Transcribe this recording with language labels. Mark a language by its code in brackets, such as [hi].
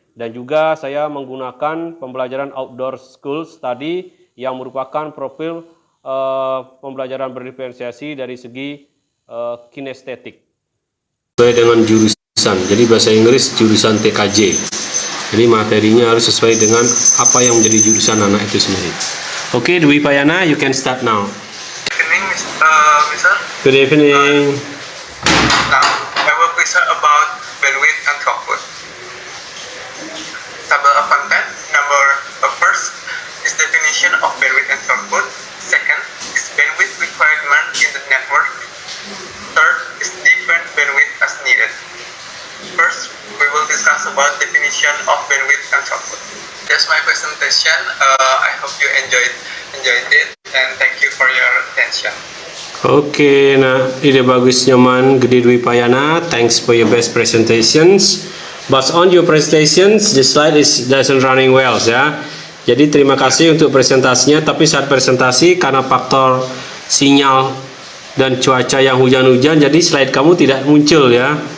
[id] Dan juga saya menggunakan pembelajaran outdoor school study yang merupakan profil pembelajaran berdiferensiasi dari segi kinestetik. Sesuai dengan jurusan, jadi bahasa Inggris jurusan TKJ. Jadi materinya harus sesuai dengan apa yang menjadi jurusan anak itu sendiri. [en] Oke, Dwi Payana, you can start now. Good evening, Mr. Good evening. Now, I will present about bandwidth and throughput. Table of content. First is definition of bandwidth and throughput. Second is bandwidth requirement in the network. Third is different bandwidth as needed. First, we will discuss about definition of bandwidth and throughput. That's my presentation. I hope you enjoyed it, and thank you for your attention. [id] Oke, nah ide bagus nyaman Gede Dwi Payana. [en] Thanks for your best presentations. But on your presentations, the slide doesn't running well ya. [id] Jadi terima kasih untuk presentasinya. Tapi saat presentasi karena faktor sinyal dan cuaca yang hujan-hujan, jadi slide kamu tidak muncul ya.